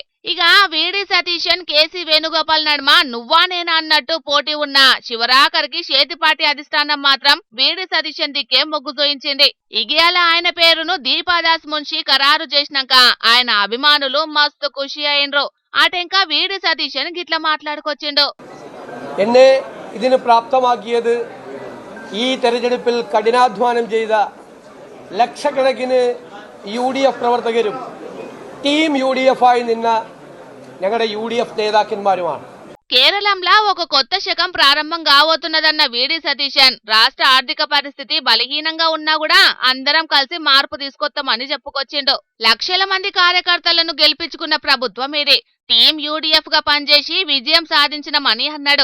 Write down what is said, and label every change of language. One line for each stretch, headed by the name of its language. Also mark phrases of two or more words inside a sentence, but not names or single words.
Telugu: ఇక వీడి సతీశన్, కేసీ వేణుగోపాల్ నడుమ నువ్వా నేనా అన్నట్టు పోటీ ఉన్న చివరాఖరికి షేతి పార్టీ అధిష్టానం మాత్రం వీడి సతీశన్ దిక్కే మొగ్గు చూయించింది. ఇగియాల ఆయన పేరును దీపాదాస్ మున్షి ఖరారు చేసినాక ఆయన అభిమానులు మస్తు ఖుషి అయినరు. ఆటెంకా వీడి సతీశన్ గిట్లా మాట్లాడుకొచ్చిండు.
Malayalam: എന്നെ ഇതിന് പ്രാപ്തമാക്കിയത് ഈ തെരഞ്ഞെടുപ്പിൽ കഠിനാധ്വാനം ചെയ്ത ലക്ഷക്കണക്കിന് UDF പ്രവർത്തകരും ടീം UDF ആയി നിന്ന ഞങ്ങളുടെ UDF നേതാക്കന്മാരുമാണ്.
Telugu: కేరళంలో ఒక కొత్త శకం ప్రారంభం కాబోతున్నదన్న వీడి సతీశన్ రాష్ట్ర ఆర్థిక పరిస్థితి బలహీనంగా ఉన్నా కూడా అందరం కలిసి మార్పు తీసుకొస్తామని చెప్పుకొచ్చిండు. లక్షల మంది కార్యకర్తలను గెలిపించుకున్న ప్రభుత్వం ఇది. టీం యూడీఎఫ్ గా పనిచేసి విజయం సాధించినమని అన్నాడు.